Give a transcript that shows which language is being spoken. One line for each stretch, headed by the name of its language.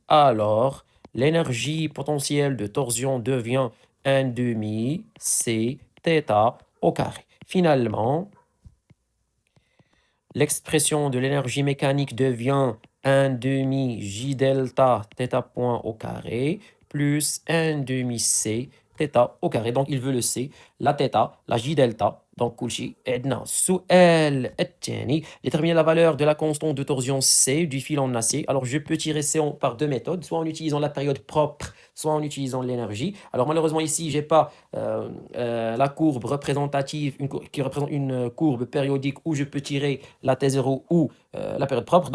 French: Alors, l'énergie potentielle de torsion devient 1 demi C θ au carré. Finalement, l'expression de l'énergie mécanique devient 1 demi J delta θ point au carré plus 1 demi C θ au carré. Donc, il veut le C, la θ, la J delta.
Arabic: Donc, كلشي عندنا السؤال الثاني.
French: Déterminer la valeur de la constante de torsion C du fil en acier. Alors, je peux tirer C par deux méthodes, soit en utilisant la période propre, soit en utilisant l'énergie. Alors, malheureusement, ici, je n'ai pas la courbe représentative, qui représente une courbe périodique où je peux tirer la T0 ou la période propre.